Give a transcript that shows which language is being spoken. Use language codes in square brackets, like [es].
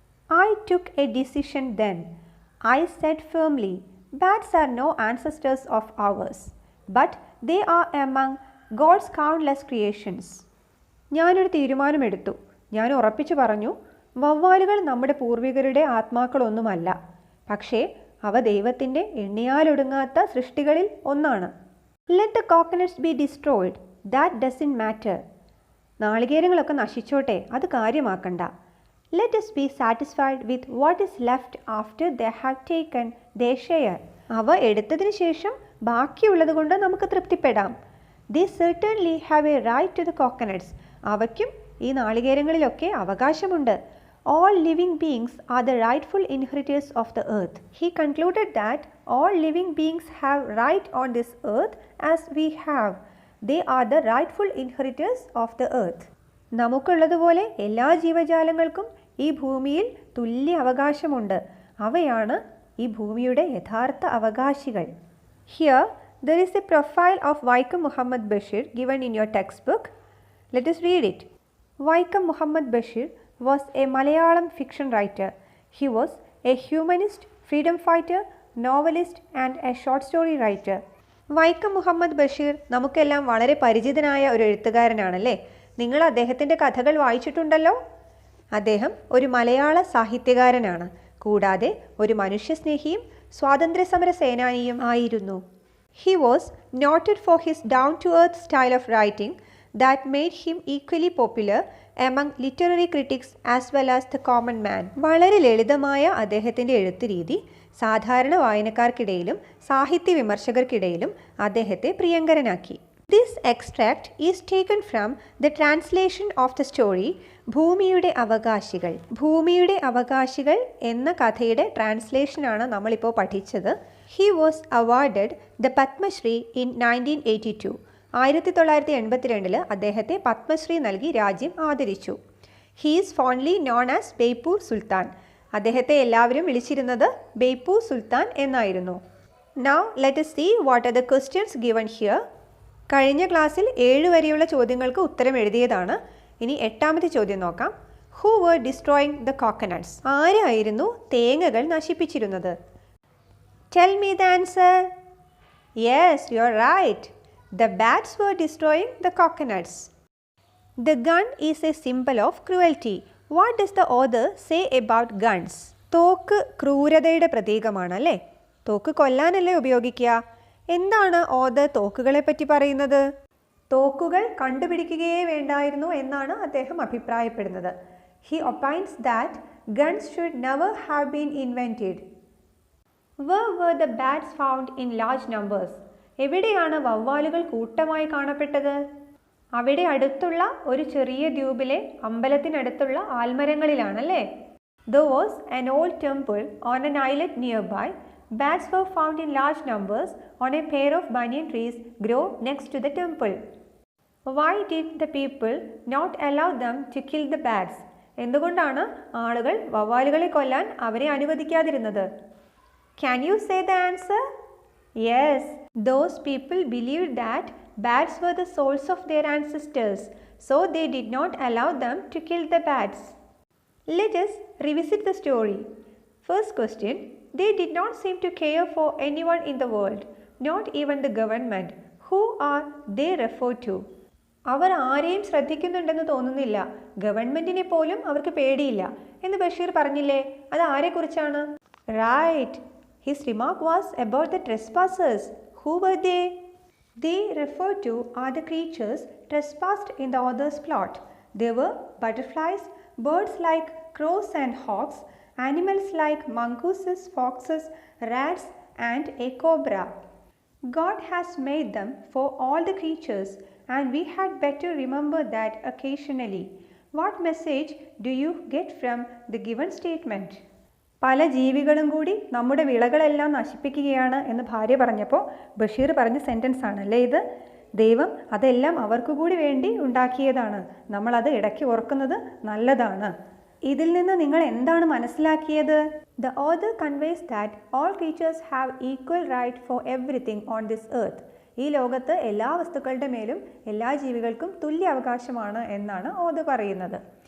[en] I took a decision then. I said firmly, bats are no ancestors of ours, but they are among God's countless creations. [ml] ഞാനൊരു തീരുമാനമെടുത്തു. ഞാൻ ഉറപ്പിച്ചു പറഞ്ഞു, വവ്വാലുകൾ നമ്മുടെ പൂർവികരുടെ ആത്മാക്കളൊന്നുമല്ല, പക്ഷേ അവ ദൈവത്തിൻ്റെ എണ്ണിയാലൊടുങ്ങാത്ത സൃഷ്ടികളിൽ ഒന്നാണ്. [en] Let the coconuts be destroyed. That doesn't matter. [ml] നാളികേരങ്ങളൊക്കെ നശിച്ചോട്ടെ, അത് കാര്യമാക്കണ്ട. [en] Let us be satisfied with what is left after they have taken their share. [ml] അവ എടുത്തതിന് ശേഷം ബാക്കിയുള്ളത് കൊണ്ട് നമുക്ക് തൃപ്തിപ്പെടാം. [en] They certainly have a right to the coconuts. [ml] അവയ്ക്കും ഈ നാളികേരങ്ങളിലൊക്കെ അവകാശമുണ്ട്. [en] All living beings are the rightful inheritors of the earth. He concluded that all living beings have right on this earth as we have. They are the rightful inheritors of the earth. [ml] നമുക്കുള്ളതുപോലെ എല്ലാ ജീവജാലങ്ങൾക്കും ഈ ഭൂമിയിൽ തുല്യ അവകാശമുണ്ട്. അവയാണ് ഈ ഭൂമിയുടെ യഥാർത്ഥ അവകാശികൾ. [en] Here there is a profile of Vaikom Muhammad Bashir given in your textbook. Let us read it. Vaikam Muhammad Bashir was a Malayalam fiction writer. He was a humanist, freedom fighter, novelist and a short story writer. [ml] Vaikom Muhammad Basheer നമുക്കെല്ലാം വളരെ പരിചിതനായ ഒരു എഴുത്തുകാരനാണല്ലേ. നിങ്ങൾ അദ്ദേഹത്തിൻ്റെ കഥകൾ വായിച്ചിട്ടുണ്ടല്ലോ. അദ്ദേഹം ഒരു മലയാള സാഹിത്യകാരനാണ്. കൂടാതെ ഒരു മനുഷ്യസ്നേഹിയും സ്വാതന്ത്ര്യസമര സേനാനിയും ആയിരുന്നു. [en] He was noted for his down-to-earth style of writing that made him equally popular among literary critics as well as the common man. [ml] വളരെ ലളിതമായ അദ്ദേഹത്തിൻ്റെ എഴുത്ത് രീതി സാധാരണ വായനക്കാർക്കിടയിലും സാഹിത്യ വിമർശകർക്കിടയിലും അദ്ദേഹത്തെ പ്രിയങ്കരനാക്കി. [en] This extract is taken from the translation of the story Bhoomiyude Avakashikal. [ml] ഭൂമിയുടെ അവകാശികൾ എന്ന കഥയുടെ ട്രാൻസ്ലേഷനാണ് നമ്മളിപ്പോൾ പഠിച്ചത്. [en] He was awarded the Padma-Shri in 1982. [ml] 1982 അദ്ദേഹത്തെ പത്മശ്രീ നൽകി രാജ്യം ആദരിച്ചു. [en] He is fondly known as Beypore Sultan. [ml] അദ്ദേഹത്തെ എല്ലാവരും വിളിച്ചിരുന്നത് ബേപ്പൂർ സുൽത്താൻ എന്നായിരുന്നു. [en] Now let us see what are the questions given here. [ml] കഴിഞ്ഞ ക്ലാസ്സിൽ 7 വരെയുള്ള ചോദ്യങ്ങൾക്ക് ഉത്തരം എഴുതിയതാണ്. ഇനി 8ാമത്തെ ചോദ്യം നോക്കാം. [en] Who were destroying the coconuts? [ml] ആരായിരുന്നു തേങ്ങകൾ നശിപ്പിച്ചിരുന്നത്? [en] Tell me the answer. Yes, you are right. The bats were destroying the coconuts. The gun is a symbol of cruelty. What does the author say about guns? [ml] തോക്ക് ക്രൂരതയുടെ പ്രതീകമാണ് അല്ലേ. തോക്ക് കൊല്ലാനല്ലേ ഉപയോഗിക്കുക. എന്താണ് author തോക്കുകളെ പറ്റി പറയുന്നത്? തോക്കുകൾ കണ്ടുപിടിക്കുകയേ വേണ്ടായിരുന്നു എന്നാണ് അദ്ദേഹം അഭിപ്രായപ്പെടുന്നത്. [en] He opines that guns should never have been invented. Where were the bats found in large numbers? [ml] എവിടെയാണ് വവ്വാലുകൾ കൂട്ടമായി കാണപ്പെട്ടത്? അവിടെ അടുത്തുള്ള ഒരു ചെറിയ ദ്വീപിലെ അമ്പലത്തിനടുത്തുള്ള ആൽമരങ്ങളിലാണല്ലേ. [en] There was an old temple on an islet nearby. Bats were found in large numbers on a pair of banyan trees grow next to the temple. Why did the people not allow them to kill the bats? [ml] എന്തുകൊണ്ടാണ് ആളുകൾ വവ്വാലുകളെ കൊല്ലാൻ അവരെ അനുവദിക്കാതിരുന്നത്? [en] Can you say the answer? Yes, those people believed that bats were the souls of their ancestors, so they did not allow them to kill the bats. Let us revisit the story. First question, they did not seem to care for anyone in the world, not even the government. Who are they referred to? [ml] അവർ ആരെയും ശ്രദ്ധിക്കുന്നുണ്ടെന്ന് തോന്നുന്നില്ല. ഗവൺമെന്റിനെ പോലും അവർക്ക് പേടിയില്ല എന്ന് ബഷീർ പറഞ്ഞില്ലേ. അത് ആരെക്കുറിച്ചാണ്? [en] Right. His remark was about the trespassers. Who were they? They referred to are the creatures trespassed in the author's plot. They were butterflies, birds like crows and hawks, animals like mongooses, foxes, rats, and a cobra. God has made them for all the creatures, and we had better remember that occasionally. What message do you get from the given statement? [ml] പല ജീവികളും കൂടി നമ്മുടെ വിളകളെല്ലാം നശിപ്പിക്കുകയാണ് എന്ന് ഭാര്യ പറഞ്ഞപ്പോൾ ബഷീർ പറഞ്ഞ sentence ആണല്ലേ ഇത്. ദൈവം അതെല്ലാം അവർക്ക് കൂടി വേണ്ടി ഉണ്ടാക്കിയതാണ്. നമ്മളത് ഇടയ്ക്ക് ഓർക്കുന്നത് നല്ലതാണ്. ഇതിൽ നിന്ന് നിങ്ങൾ എന്താണ് മനസ്സിലാക്കിയത്? [en] The author conveys that all creatures have equal right for everything on this earth. [ml] ഈ ലോകത്ത് എല്ലാ വസ്തുക്കളുടെ മേലും എല്ലാ ജീവികൾക്കും തുല്യ അവകാശമാണ് എന്നാണ് ഓഥർ പറയുന്നത്.